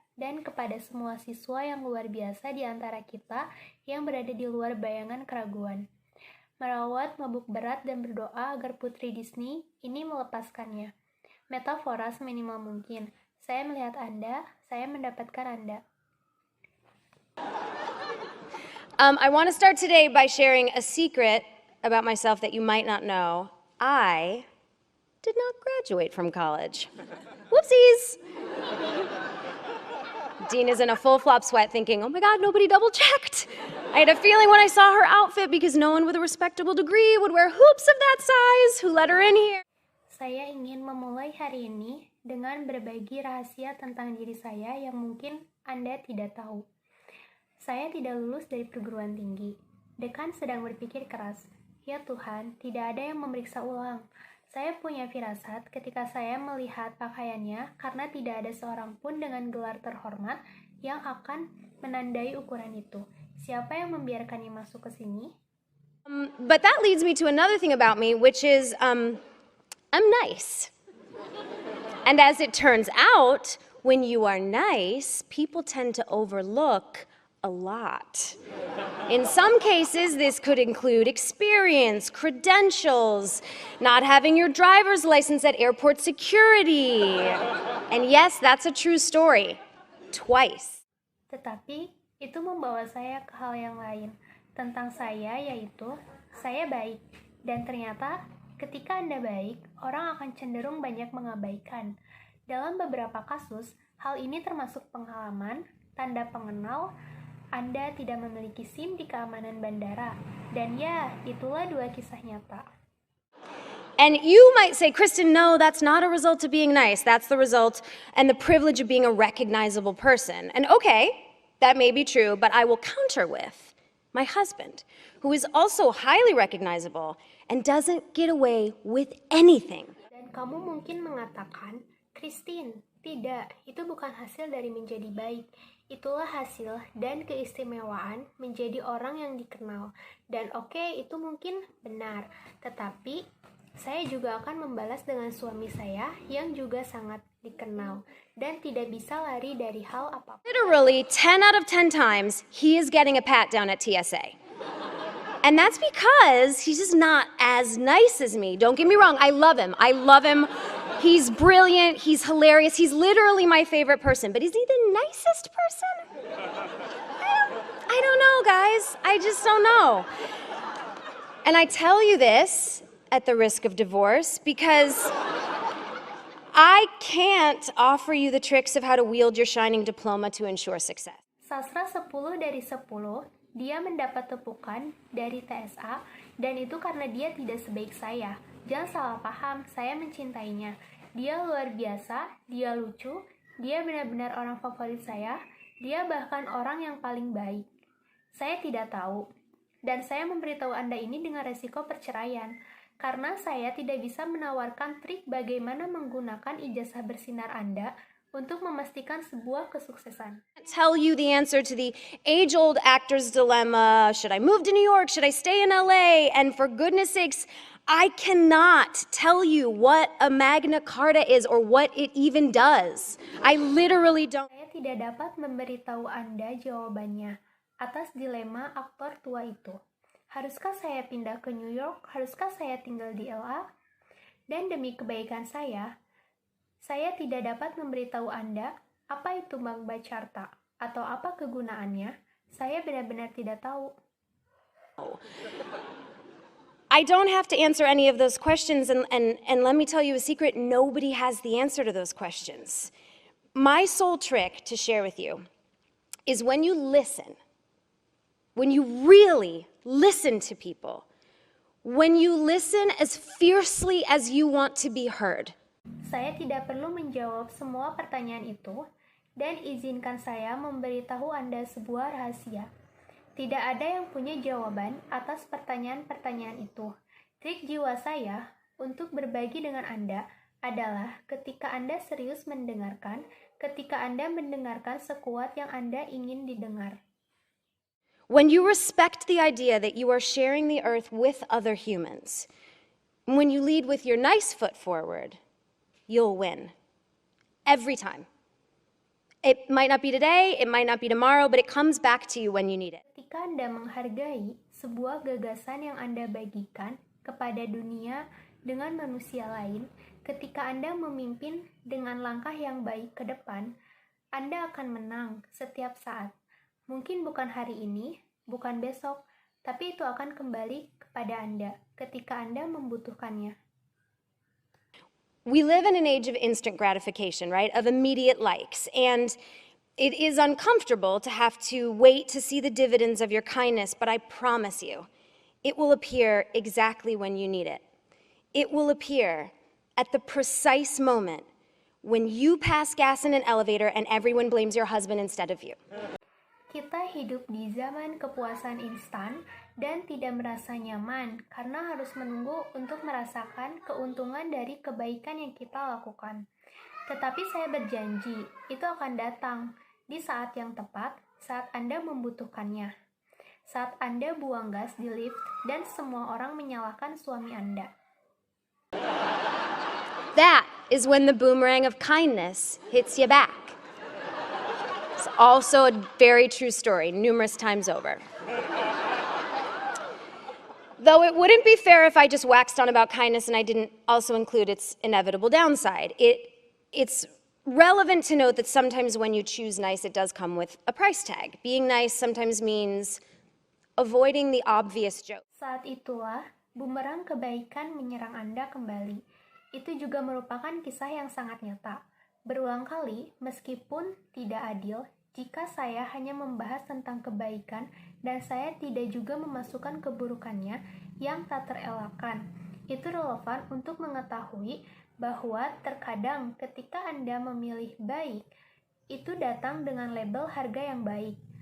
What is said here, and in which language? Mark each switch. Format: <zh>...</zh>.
<id>dan kepada semua siswa yang luar biasa di antara kita yang berada di luar bayangan keraguan. Merawat, mabuk berat, dan berdoa agar Putri Disney ini melepaskannya. Metafora seminimal mungkin. Saya melihat Anda, saya mendapatkan Anda.</id> <en>I want to start today by sharing a secret about myself that you might not know. I did not graduate from college. Whoopsies! Dean is in a full flop sweat thinking, oh my God, nobody double-checked. I had a feeling when I saw her outfit because no one with a respectable degree would wear hoops of that size. Who let her in here?</en> <id>Saya ingin memulai hari ini dengan berbagi rahasia tentang diri saya yang mungkin Anda tidak tahu. Saya tidak lulus dari perguruan tinggi. Dekan sedang berpikir keras. Ya Tuhan, tidak ada yang memeriksa ulang. Saya punya firasat ketika saya melihat pakaiannya karena tidak ada seorang pun dengan gelar terhormat yang akan menandai ukuran itu. Siapa yang membiarkannya masuk ke sini?</id> <en>But that leads me to another thing about me, which is I'm nice. And as it turns out, when you are nice, people tend to overlook a lot. In some cases, this could include experience, credentials, not having your driver's license at airport security. And yes, that's a true story. Twice.</en> <id>Tetapi, itu membawa saya ke hal yang lain. Tentang saya, yaitu, saya baik. Dan ternyata, ketika Anda baik, orang akan cenderung banyak mengabaikan. Dalam beberapa kasus, hal ini termasuk pengalaman, tanda pengenal, Anda tidak memiliki SIM di keamanan bandara. Dan ya, itulah dua kisah nyata.</id> <en>And you might say, Kristen, no, that's not a result of being nice. That's the result and the privilege of being a recognizable person. And okay, that may be true, but I will counter with my husband, who is also highly recognizable and doesn't get away with anything.</en> <id>Dan kamu mungkin mengatakan, Christine, tidak, itu bukan hasil dari menjadi baik. Itulah hasil dan keistimewaan menjadi orang yang dikenal. Dan oke, itu mungkin benar. Tetapi, saya juga akan membalas dengan suami saya yang juga sangat dikenal. Dan tidak bisa lari dari hal apapun.</id> <en>Literally, 10 out of 10 times, he is getting a pat down at TSA. And that's because he's just not as nice as me. Don't get me wrong, I love him. He's brilliant, he's hilarious, he's literally my favorite person. But is he the nicest person? I don't know, guys. I just don't know. And I tell you this at the risk of divorce because I can't offer you the tricks of how to wield your shining diploma to ensure success.</en> <id>Sastra 10 dari 10, dia mendapat tepukan dari TSA, dan itu karena dia tidak sebaik saya. Jangan salah paham, saya mencintainya. Dia luar biasa, dia lucu, dia benar-benar orang favorit saya, dia bahkan orang yang paling baik. Saya tidak tahu, dan saya memberitahu Anda ini dengan resiko perceraian, karena saya tidak bisa menawarkan trik bagaimana menggunakan ijazah bersinar Anda untuk memastikan sebuah kesuksesan.</id> <en>Tell you the answer to the age-old actor's dilemma. Should I move to New York? Should I stay in LA? And for goodness sakes, I cannot tell you what a Magna Carta is or what it even does. I literally don't.</en> <id>Saya tidak dapat memberitahu Anda jawabannya atas dilema aktor tua itu. Haruskah saya pindah ke New York? Haruskah saya tinggal di LA? Dan demi kebaikan saya tidak dapat memberitahu Anda apa itu Magna Carta atau apa kegunaannya. Saya benar-benar tidak tahu.</id> <en>I don't have to answer any of those questions, and let me tell you a secret, nobody has the answer to those questions. My sole trick to share with you is when you listen, when you really listen to people, when you listen as fiercely as you want to be heard.</en> <id>Saya tidak perlu menjawab semua pertanyaan itu, dan izinkan saya memberitahu Anda sebuah rahasia. Tidak ada yang punya jawaban atas pertanyaan-pertanyaan itu. Trik jiwa saya untuk berbagi dengan Anda adalah ketika Anda serius mendengarkan, ketika Anda mendengarkan sekuat yang Anda ingin didengar.</id> <en>When you respect the idea that you are sharing the earth with other humans, when you lead with your nice foot forward, you'll win. Every time. It might not be today, it might not be tomorrow, but it comes back to you when you need it.</en> <id>Ketika Anda menghargai sebuah gagasan yang Anda bagikan kepada dunia dengan manusia lain, ketika Anda memimpin dengan langkah yang baik ke depan, Anda akan menang setiap saat. Mungkin bukan hari ini, bukan besok, tapi itu akan kembali kepada Anda ketika Anda membutuhkannya.</id> <en>We live in an age of instant gratification, right? Of immediate likes. And it is uncomfortable to have to wait to see the dividends of your kindness, but I promise you, it will appear exactly when you need it. It will appear at the precise moment when you pass gas in an elevator and everyone blames your husband instead of you.</en> <id>Kita hidup di zaman kepuasan instan dan tidak merasa nyaman karena harus menunggu untuk merasakan keuntungan dari kebaikan yang kita lakukan. Tetapi saya berjanji, itu akan datang di saat yang tepat, saat Anda membutuhkannya. Saat Anda buang gas di lift dan semua orang menyalahkan suami Anda.</id> <en>That is when the boomerang of kindness hits you back. It's also a very true story, numerous times over. Though it wouldn't be fair if I just waxed on about kindness and I didn't also include its inevitable downside. It's relevant to note that sometimes when you choose nice, it does come with a price tag. Being nice sometimes means avoiding the obvious joke.</en> <id>Saat itulah, bumerang kebaikan menyerang Anda kembali. Itu juga merupakan kisah yang sangat nyata. Berulang kali, meskipun tidak adil, jika saya hanya membahas tentang kebaikan dan saya tidak juga memasukkan keburukannya yang tak terelakkan, itu relevan untuk mengetahui bahwa terkadang ketika Anda memilih baik, itu datang dengan label harga yang baik.</id>